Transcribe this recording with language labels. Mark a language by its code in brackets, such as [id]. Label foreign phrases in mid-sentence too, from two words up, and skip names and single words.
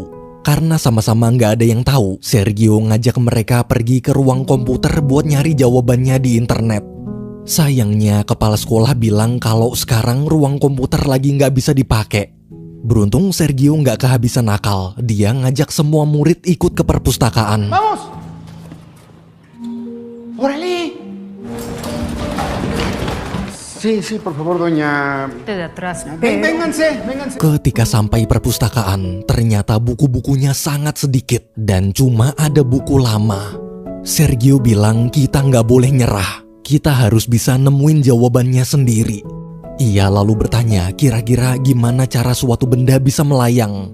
[id] Karena sama-sama nggak ada yang tahu, Sergio ngajak mereka pergi ke ruang komputer buat nyari jawabannya di internet. Sayangnya kepala sekolah bilang kalau sekarang ruang komputer lagi nggak bisa dipakai. Beruntung Sergio nggak kehabisan akal, dia ngajak semua murid ikut ke perpustakaan. [es] Vamos! ¡Órale! Sí, por favor, doña... Te de atrás. Vénganse. [id] Ketika sampai perpustakaan, ternyata buku-bukunya sangat sedikit dan cuma ada buku lama. Sergio bilang kita nggak boleh nyerah, kita harus bisa nemuin jawabannya sendiri. Ia lalu bertanya kira-kira gimana cara suatu benda bisa melayang.